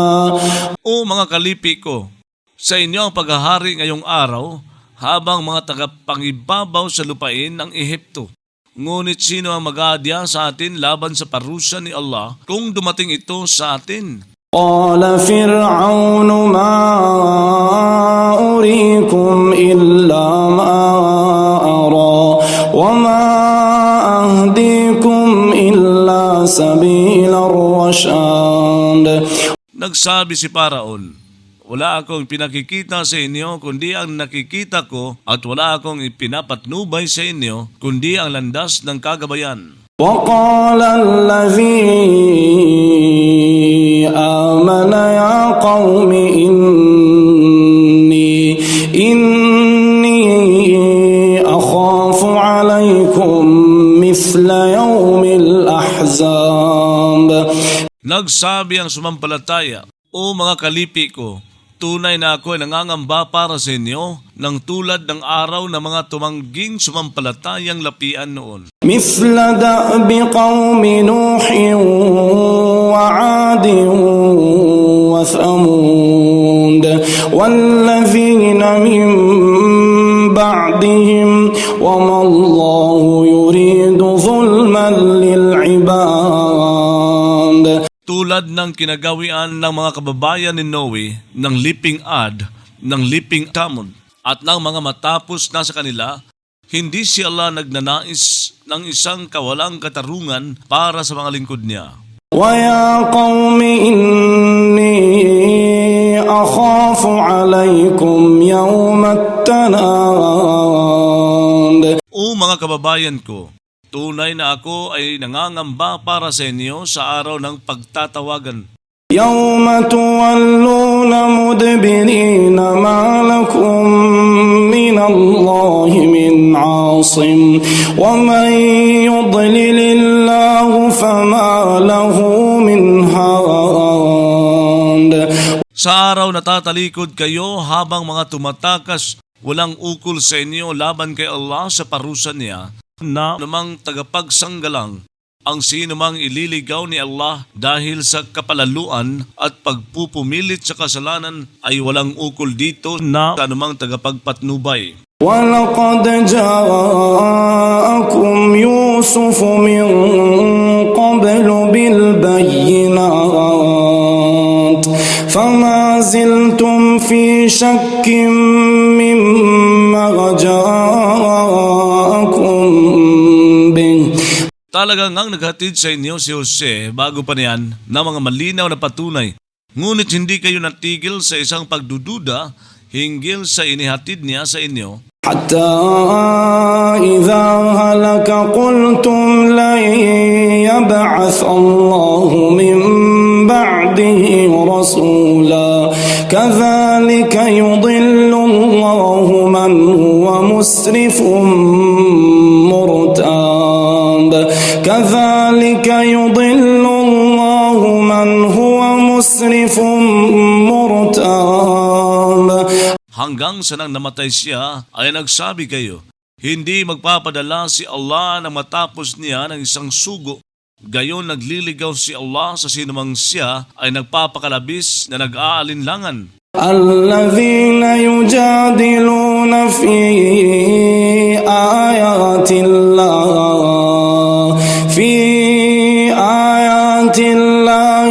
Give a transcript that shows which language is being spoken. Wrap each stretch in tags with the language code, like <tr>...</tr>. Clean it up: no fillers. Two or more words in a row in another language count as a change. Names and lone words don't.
<tl>O mga kalipi ko, sa inyo ang paghahari ngayong araw habang mga tagapangibabaw sa lupain ng Ehipto. Ngunit sino ang mag-aadya sa atin laban sa parusa ni Allah kung dumating ito sa atin?</tl> <ar>قال فرعون ما أريكم إلا ما أرى وما أهديكم إلا سبيل الرشاد.</ar> <tl>Nagsabi si Paraon, wala akong pinakikita sa inyo kundi ang nakikita ko at wala akong ipinapatnubay sa inyo kundi ang landas ng kagabayan.</tl> <ar>وقال الذي آمن يا قوم إني أخاف عليكم مثل يوم الأحزاب.</ar> <tl>Nagsabi ang sumampalataya, o mga kalipi ko, tunay na ako ay nangangamba para sa inyo ng tulad ng araw ng mga tumangging sumampalatayang lapian noon.</tl> <ar>مثل دأب قوم نوح وعاد وثمود والذين من بعدهم وما الله يريد ظلما للعباد.</ar> <tl>Tulad ng kinagawian ng mga kababayan ni Noe, ng liping Ad, ng liping Tamud, at ng mga matapos na sa kanila, hindi si Allah nagnanais ng isang kawalang katarungan para sa mga lingkod niya.</tl> <ar>ويا قوم إني أخاف عليكم يوم التناد.</ar> <tl>O mga kababayan ko, tunay na ako ay nangangamba para sa inyo sa araw ng pagtatawagan.</tl> <ar>يوم تولون مدبرين ما لكم من الله من عاصم ومن يضلل الله فما له من هاد.</ar> <tl>Sa araw na tatalikod kayo habang mga tumatakas, walang ukol sa inyo laban kay Allah sa parusa niya, na namang tagapagsanggalang ang sino mang ililigaw ni Allah dahil sa kapalaluan at pagpupumilit sa kasalanan ay walang ukol dito na anumang tagapagpatnubay.</tl> <ar>وَلَقَدْ جَاءَكُمْ يُوسُفُ مِنْ قَبْلُ بِالْبَيِّنَاتِ فَمَا زِلْتُمْ فِي شَكٍّ مِّمَّا جَاءَكُمْ بِهِ.</ar> <tl>Talagang ang naghatid sa inyo si Jose bago pa niyan na mga malinaw na patunay. Ngunit hindi kayo natigil sa isang pagdududa hinggil sa inihatid niya sa inyo.</tl> <ar>حتى إذا هلك قلتم لن يبعث الله من بعده رسولا كذلك يضل الله من هو مسرف مرتاب. كذلك يضل الله من هو مسرف مرتاب.</ar> <tl>Hanggang sa nang namatay siya ay nagsabi kayo, hindi magpapadala si Allah na matapos niya ng isang sugo Gayon nagliligaw si Allah sa sinumang siya ay nagpapakalabis na nag-aalinlangan.</tl> <ar>الذين يجادلون في آيات الله</ar>